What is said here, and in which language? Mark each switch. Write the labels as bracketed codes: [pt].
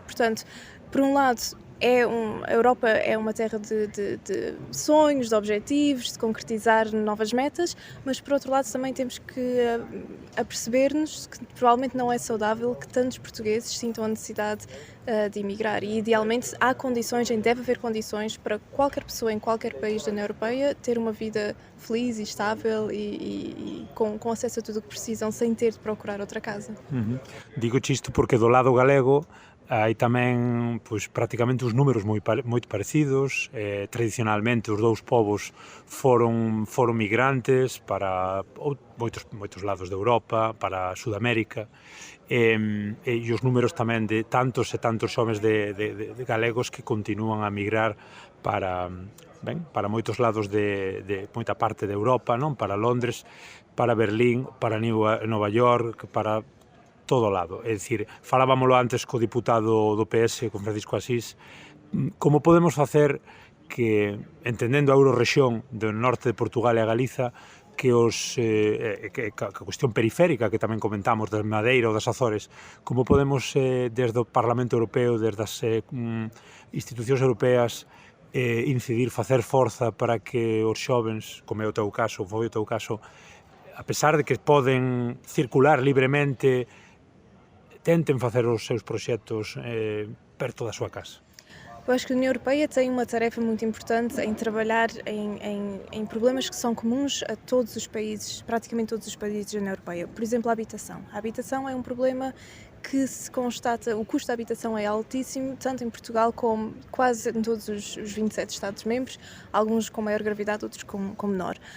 [pt] Portanto, por um lado, a Europa é uma terra de sonhos, de objetivos, de concretizar novas metas, mas por outro lado também temos que aperceber-nos que provavelmente não é saudável que tantos portugueses sintam a necessidade de emigrar e idealmente deve haver condições para qualquer pessoa em qualquer país da União Europeia ter uma vida feliz e estável e com acesso a tudo o que precisam sem ter de procurar outra casa. [gl] Digo-te isto porque do lado galego hai tamén prácticamente os números moito parecidos. Tradicionalmente os dous povos foron migrantes para moitos lados de Europa, para Sudamérica, e os números tamén de tantos e tantos xoves de galegos que continúan a migrar para moitos lados de moita parte de Europa, non? Para Londres, para Berlín, para Nova York, para todo lado. É dicir, falábamolo antes co diputado do PS, con Francisco Asís, como podemos facer que, entendendo a Eurorrexión do norte de Portugal e a Galiza, que a cuestión periférica que tamén comentamos das Madeira ou das Azores, como podemos desde o Parlamento Europeo, desde as institucións europeas, incidir, facer forza para que os xovens, como é o teu caso, foi o teu caso, a pesar de que poden circular libremente, tenten facer os seus proxectos perto da súa casa? [pt] Eu acho que a União Europeia tem uma tarefa muito importante em trabalhar em problemas que são comuns a todos os países, praticamente todos os países da União Europeia. Por exemplo, a habitação. A habitação é um problema que se constata, o custo da habitação é altíssimo, tanto em Portugal como quase em todos os 27 Estados-membros, alguns com maior gravidade, outros com menor.